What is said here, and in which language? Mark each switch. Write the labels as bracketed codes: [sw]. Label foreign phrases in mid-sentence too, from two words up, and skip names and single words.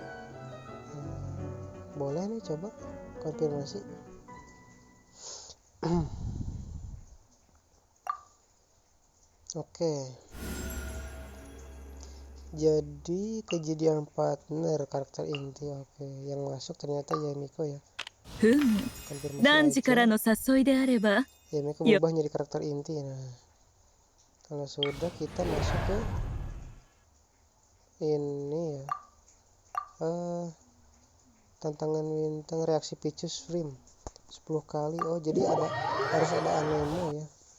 [id] Boleh nih, coba konfirmasi. Oke. Jadi kejadian partner karakter inti. Oke, yang masuk ternyata Yamiko ya. [ja] ふむ、 [id] Konfirmasi [ja] 何時から [id] aja. [ja] の誘いであれば、 [id] Yamiko Yep. berubah menjadi karakter inti. Nah, kalau sudah kita masuk ke ini ya. Tantangan bintang reaksi Picus Frame 10 kali. Oh, jadi harus ada anemo ya.